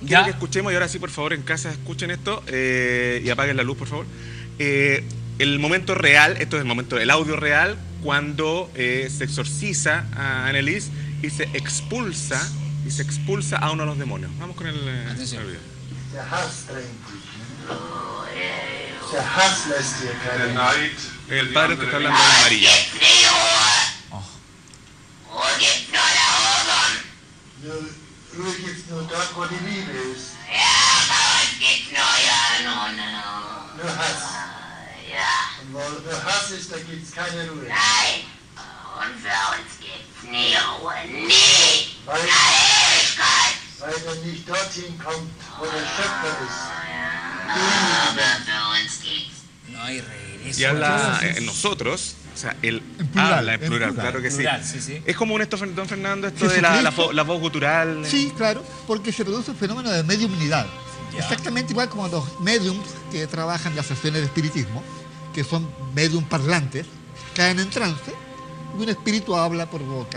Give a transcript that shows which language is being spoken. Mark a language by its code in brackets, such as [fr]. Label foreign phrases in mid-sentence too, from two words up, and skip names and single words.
[es] quiero que escuchemos, y ahora sí, por favor, en casa escuchen esto y apaguen la luz, por favor. El momento real, esto es el momento, el audio real, cuando se exorciza a Annelies y se expulsa a uno de los demonios. Vamos con el Atención. video. [de] Der Hass drängt dich. Der Hass lässt dir keine Macht. [es] El padre te está hablando de María. [de] Ruhe gibt's nur dort, wo die Liebe ist. Nur Hass. Und wo nur Hass ist, da gibt's keine Ruhe. Weil er nicht dorthin kommt, wo der Schöpfer ist. [es] No hay regreso. Y habla en nosotros, o sea, él plural, habla en en plural, plural. claro que sí. Plural, sí, sí. Es común esto, don Fernando, esto de Jesucristo. la voz gutural. Sí, claro, porque se produce un fenómeno de mediumnidad. Ya. Exactamente igual como los mediums que trabajan las sesiones de espiritismo, que son medium parlantes, caen en trance y un espíritu habla por boca.